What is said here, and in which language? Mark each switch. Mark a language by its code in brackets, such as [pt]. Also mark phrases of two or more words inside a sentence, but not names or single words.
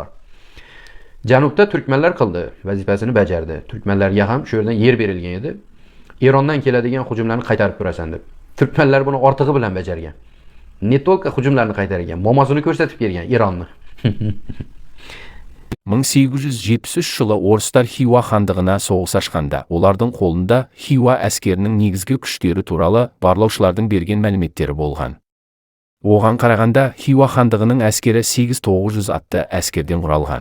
[uz] Janubda turkmanlar qildi, vazifasini bajardi. Turkmanlarga ham shu yerdan yer berilgan edi. Erondan keladigan hujumlarni qaytarib turasan deb. Turkmanlar buni ortig'i bilan bajargan. Ne to'lqa hujumlarni qaytargan, momosini ko'rsatib bergan Eronni. [kk] 1873 жылы орыстар Хиуа хандығына соғыс ашқанда, олардың қолында Хиуа әскерінің негізгі күштері туралы барлаушылардың берген мәліметтері болған. Оған қарағанда Хиуа хандығының әскері 8-900 атты әскерден құралған.